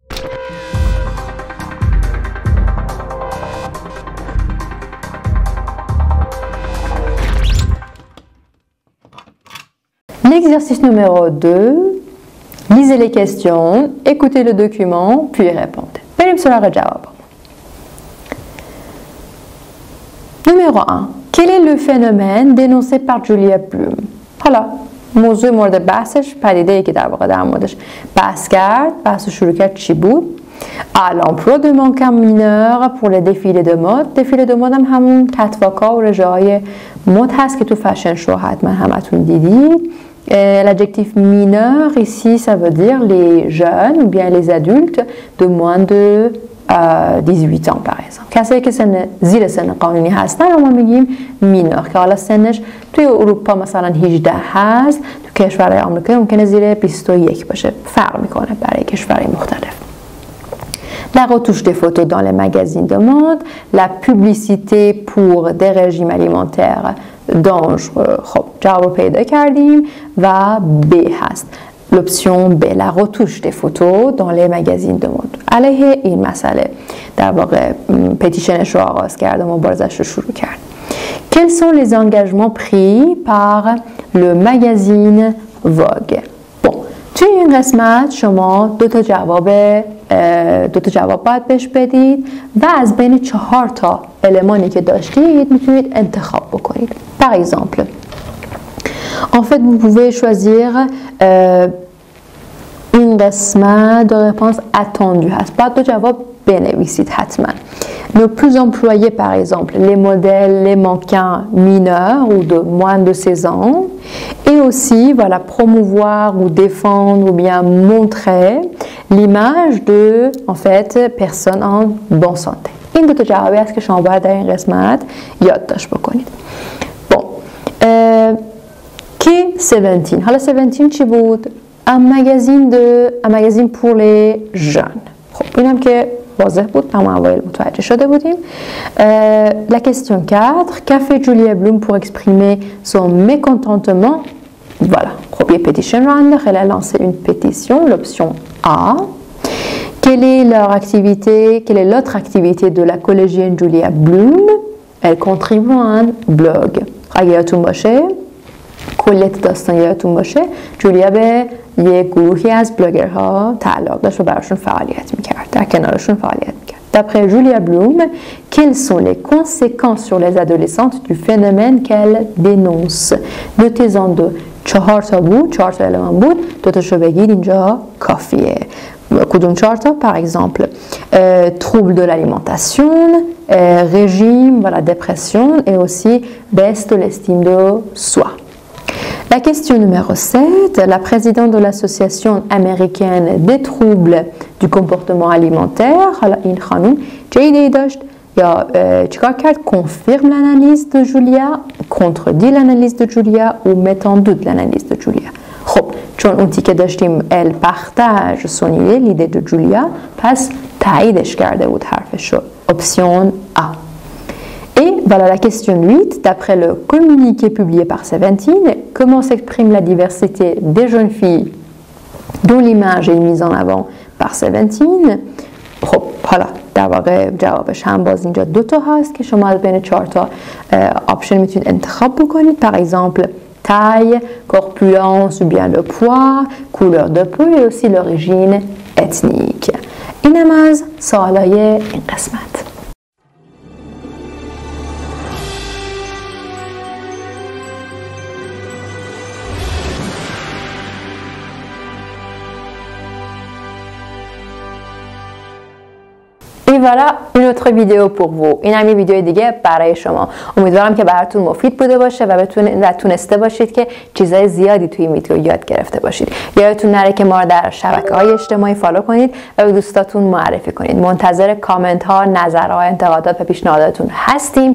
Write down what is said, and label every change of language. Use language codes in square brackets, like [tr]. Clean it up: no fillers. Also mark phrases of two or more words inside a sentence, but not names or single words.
[fr] L'exercice numéro 2, lisez les questions, écoutez le document, puis répondez. [fa] بریم سراغ جواب. [fr] Numéro 1. Quel est le phénomène dénoncé par Julia Bloom? [fa] حالا موضوع مورد بحثش، پدیده‌ای که در واقع در موردش بحث کرد، بحث شروع کرد چی بود؟ [fr] À l'emploi de mannequins mineurs pour les défilés de mode. défilé de mode [fa] هم همون کتواکا و رژه‌های مد هست که تو فشن شو حتما همتون دیدید. [fr] L'adjectif mineur ici ça veut dire les jeunes ou bien les adultes de moins de 18 ans par exemple. [fa] کسایی که زیر سن قانونی هستن رو ما میگیم مینور، که حالا سنش توی اروپا مثلا 18 هست، تو کشورهای آمریکایی ممکنه زیر 21 باشه، فرق میکنه برای کشورهای مختلف. [fr] La retouche des photos dans les magazines de mode, la publicité pour des régimes alimentaires dangereux. [fa] خب جواب رو پیدا کردیم و B هست. [fr] L'option B, la retouche des photos dans les magazines de mode. [fa] علیه این مسئله در واقع پتیشنش رو آغاز کرد و مبارزش رو شروع کرد. [fr] Quels sont les engagements pris par le magazine Vogue? Bon, [fa] توی این قسمت شما دو تا جواب باید بهش بدید و از بین 4 تا المانی که داشتید میتونید انتخاب بکنید. [fr] Par exemple, en fait, vous pouvez choisir [fa] این قسمت [fr] de réponse attendue هست. [fa] باید دو جواب بنویسید حتما. [fr] Ne plus employer par exemple les modèles, les mannequins mineurs ou de moins de 16 ans, et aussi voilà, promouvoir ou défendre ou bien montrer l'image de en fait personnes en bonne santé. [fa] این دو تا جوابی است که شما باید در این قسمت یادداشت بکنید. [fr] Bon, qui 17. [fa] حالا 17 چی بود؟ [fr] Un magazine pour les jeunes. [fa] خب اینم که واضح بود، همون اوایل متوجه شده بودیم. [fr] La question 4. Qu'a fait Julia Bloom pour exprimer son mécontentement? Voilà. [fa] خب یه pétition رو انداخت. [fr] Elle a lancé une pétition, l'option A. Quelle est l'autre activité de la collégienne Julia Bloom? Elle contribue à un blog. [fa] اگه یادتون باشه، کلیت داستان یادتون باشه، جولیا به یک گروهی از بلاگرها تعلق داشت و براشون فعالیت میکرد، در کنارشون فعالیت میکرد. [fr] D'après Julia Bloom, quelles sont les conséquences sur les adolescentes du phénomène qu'elle dénonce? Notez-en 2. [fa] 4 تا بود، 4 تا المان بود، 2 تاشو بگید اینجا کافیه. کدوم 4 تا [fr] par exemple trouble de l'alimentation, régime, voilà, dépression et aussi baisse de l'estime de soi. La question numéro 7, la présidente de l'association américaine des troubles du comportement alimentaire, [fa] این خانم چه ایده‌ای داشت یا چیکار کرد؟ [fr] confirme l'analyse de Julia, contredit l'analyse de Julia ou met en doute l'analyse de Julia. [fa] خب چون اون تیکه داشتیم [fr] elle partage son idée, l'idée de Julia, [fa] پس تاییدش کرده بود حرفش رو. [fr] Option A. Et voilà la question 8. D'après le communiqué publié par Seventeen, comment s'exprime la diversité des jeunes filles dont l'image est mise en avant par Seventeen؟ [fa] خب حالا در واقع جوابش هم باز اینجا 2 تا هست که شما از بین 4 تا آپشن میتونید انتخاب بکنید. [fr] par exemple taille, corpulence ou bien le poids, couleur de peau et aussi l'origine ethnique. [fa] اینم از سوالای این قسمت. [fr] voilà une autre vidéo pour vous. [fa] این هم یه ویدیو دیگه برای شما. امیدوارم که براتون مفید بوده باشه و تونسته باشید که چیزای زیادی توی این ویدیو یاد گرفته باشید. یادتون نره که ما رو در شبکه‌های اجتماعی فالو کنید و به دوستاتون معرفی کنید. منتظر کامنت ها، نظرها، انتقادات و پیشنهاداتون هستیم.